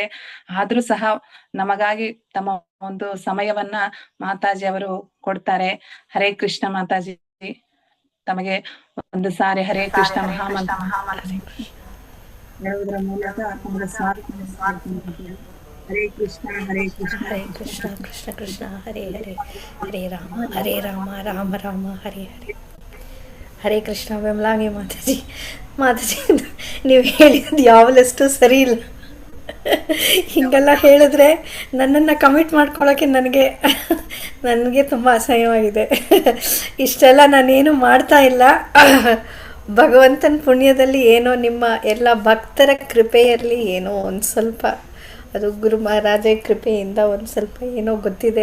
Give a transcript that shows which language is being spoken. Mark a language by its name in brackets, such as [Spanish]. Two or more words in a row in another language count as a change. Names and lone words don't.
[Kannada] ಆದ್ರೂ ಸಹ ನಮಗಾಗಿ ತಮ್ಮ ಒಂದು ಸಮಯವನ್ನ ಮಾತಾಜಿ ಅವರು ಕೊಡ್ತಾರೆ. [Sanskrit] ಹರೇ ಕೃಷ್ಣ [Kannada] ಮಾತಾಜಿ, ತಮಗೆ ಒಂದು ಸಾರಿ ಹರೇ ಕೃಷ್ಣ ಮಹಾಮಂತ್ರ ಹೇಳುವುದರ ಮೂಲಕ ತಮ್ಮ ಸ್ವಾಗತ. [Sanskrit] ಹರೇ ಕೃಷ್ಣ ಹರೇ ಕೃಷ್ಣ ಹರೇ ಕೃಷ್ಣ ಕೃಷ್ಣ ಕೃಷ್ಣ ಹರೇ ಹರೇ ಹರೇ ರಾಮ ರಾಮ ರಾಮ ಹರೇ ಹರೇ. ಹರೇ ಕೃಷ್ಣ [Kannada] ಬೆಮ್ಲಾಂಗಿ ಮಾತಾಜಿ. ನೀವು ಹೇಳಿದ್ದು ಯಾವಲಷ್ಟು ಸರಿ ಇಲ್ಲ. ಹೀಗೆಲ್ಲ ಹೇಳಿದ್ರೆ ನನ್ನನ್ನು ಕಮಿಟ್ ಮಾಡ್ಕೊಳ್ಳೋಕ್ಕೆ ನನಗೆ ತುಂಬ ಅಸಹ್ಯವಾಗಿದೆ. ಇಷ್ಟೆಲ್ಲ ನಾನೇನು ಮಾಡ್ತಾ ಇಲ್ಲ. ಭಗವಂತನ ಪುಣ್ಯದಲ್ಲಿ ಏನೋ ನಿಮ್ಮ ಎಲ್ಲ ಭಕ್ತರ ಕೃಪೆಯಲ್ಲಿ ಏನೋ ಒಂದು ಸ್ವಲ್ಪ, ಅದು ಗುರು ಮಹಾರಾಜ ಕೃಪೆಯಿಂದ ಒಂದು ಸ್ವಲ್ಪ ಏನೋ ಗೊತ್ತಿದೆ.